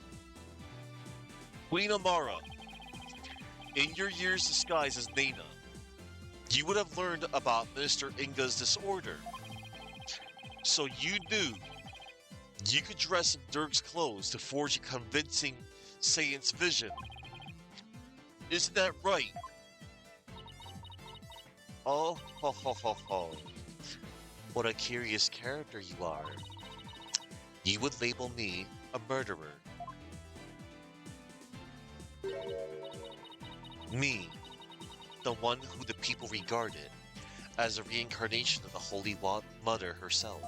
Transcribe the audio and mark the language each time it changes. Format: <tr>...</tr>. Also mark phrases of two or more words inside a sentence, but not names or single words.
<en>Queen Amara, in your years disguised as Nana, you would have learned about Minister Inga's disorder. So you knew you could dress in Dirk's clothes to forge a convincing Saiyant's vision. Isn't that right? Oh, ho, ho, ho, ho. What a curious character you are. You would label me a murderer. Me, the one who the people regarded as a reincarnation of the Holy Mother herself.</en>